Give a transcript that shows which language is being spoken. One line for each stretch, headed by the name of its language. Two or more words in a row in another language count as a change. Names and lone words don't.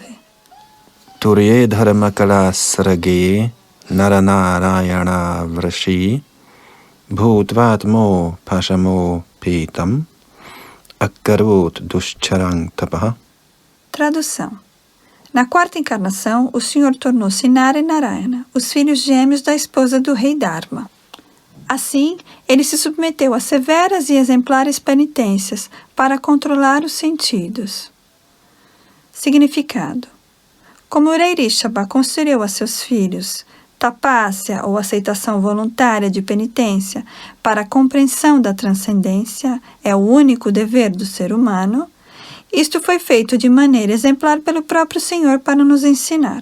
Sanskrit: तुर्ये धर्मकलासर्गे नरनारायणौ ऋषी भूत्वात्मोपशमोपेतम् अकरोत् दुश्चरं तपः.
Portuguese: Tradução. Na quarta encarnação, o Senhor tornou-se Nara e Narayana, os filhos gêmeos da esposa do rei Dharma. Assim, ele se submeteu a severas e exemplares penitências para controlar os sentidos. Significado: como o rei Rishabha concedeu a seus filhos tapasya, ou aceitação voluntária de penitência, para a compreensão da transcendência, é o único dever do ser humano, isto foi feito de maneira exemplar pelo próprio Senhor para nos ensinar.